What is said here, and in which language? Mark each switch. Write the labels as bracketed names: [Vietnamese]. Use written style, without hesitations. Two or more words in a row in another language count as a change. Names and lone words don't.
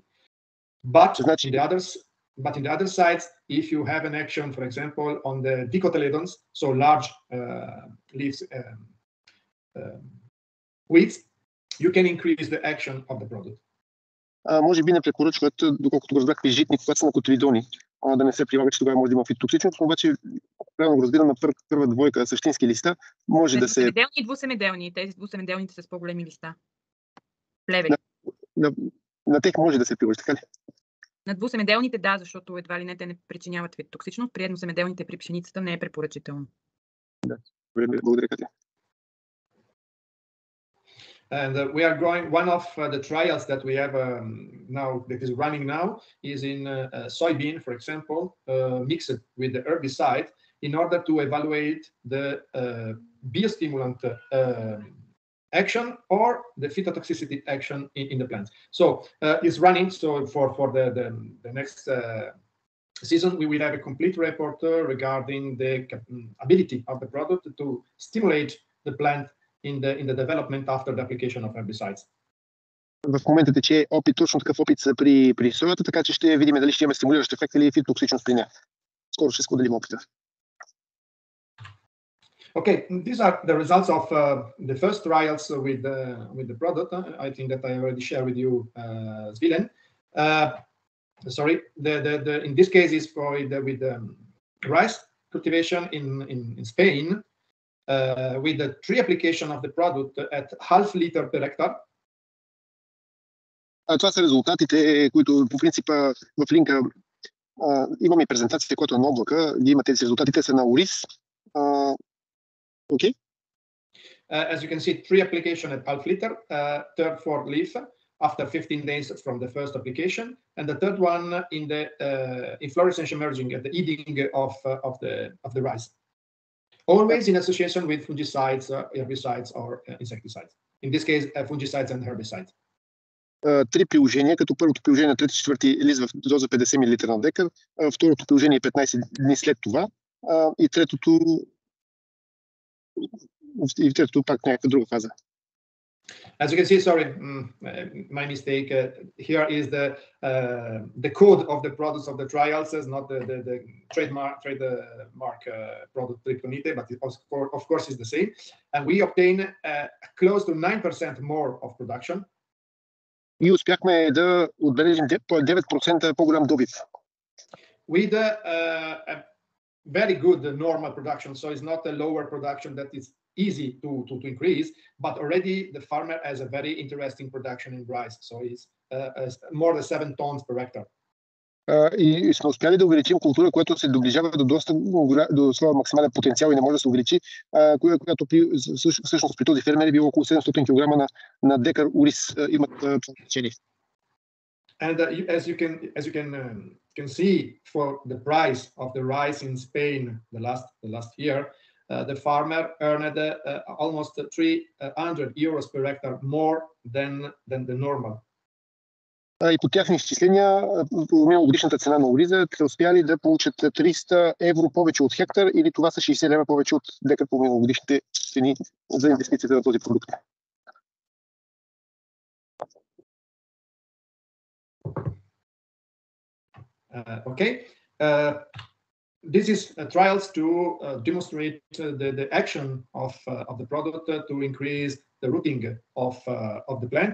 [English] But in the other sides, if you have an action, for example, on the dicotyledons, so large leaves weeds, you can increase the action of the product. [Bulgarian] Може би не препоръчват, доколкото го разбрах, при житни, когато са на котилидони, да не се прилага, че тогава може да има фитотоксичност, но обаче, правилно го разбирам, на първа двойка същински листа може да се... Семеделни и двусемеделни. Тези двусемеделните са с по-големи листа. Плевели. На тях може да се приложи, така ли? На двусемеделните да, защото едва ли не те не причиняват фитотоксичност. При едносемеделните при пшеницата не е препоръчително. Да, благодаря, Катя. [English] And we are going, one of the trials that we have now, that is running now, is in soybean, for example, mixed with the herbicide in order to evaluate the biostimulant action or the phytotoxicity action in the plants. So it's running, so for the next season, we will have a complete report regarding the ability of the product to stimulate the plant in the development after the application of herbicides. [Bulgarian] В момента тече опит, точно такъв опит при соята, така че ще видим дали ще имаме стимулиращ ефект или фитотоксичност при нея. Скоро ще споделим опита. [English] Okay, these are the results of the first trials with the product. I think that I already shared with you, Svilen. Sorry, in this case is with rice cultivation in Spain. With the 3 application of the product at half liter per hectare. [Bulgarian] Това са резултатите, които по принцип в линка имаме презентацията, която е на облака. Има тези резултати, те са на Орис. [English] Okay. As you can see, 3 application at half liter, third for leaf after 15 days from the first application, and the third one in the inflorescence emerging at the eating of the rice. Always in association with fungicides, herbicides, or insecticides. In this case, fungicides and herbicides. [Bulgarian] 3 приложения, като първото приложение на 3-4 лист в доза 50 мл на декар, второто приложение 15 дни след това и третото пак някаква друга фаза. [English] As you can see, sorry, my mistake. Here is the code of the products of the trials, not the trademark product Tritonite, but it of course is the same. And we obtain close to 9% more of production. [Bulgarian] И успяхме да отбележим 9% по-голям добив. [English] With a very good normal production, so it's not a lower production that is easy to increase, but already the farmer has a very interesting production in rice, so it's more than 7 tons per hectare. [Bulgarian] И сме успяли да увеличим култура, която се доближава до своя максимален потенциал и не може да се увеличи, която всъщност при този фермер е било около 700 кг на декар ориз имат значение. [English] And as you can see, for the price of the rice in Spain the last year, the farmer earned almost 300 euros per hectare more than the normal. [Bulgarian] И по тяхни изчисления, миналогодишната цена на ориза, те успяли да получат 300 евро повече от хектар, или това са 60 лева повече от декар по миналогодишните цени за инвестицията на този продукт. [English] Okay. This is trials to demonstrate the action of the product to increase the rooting of the plant.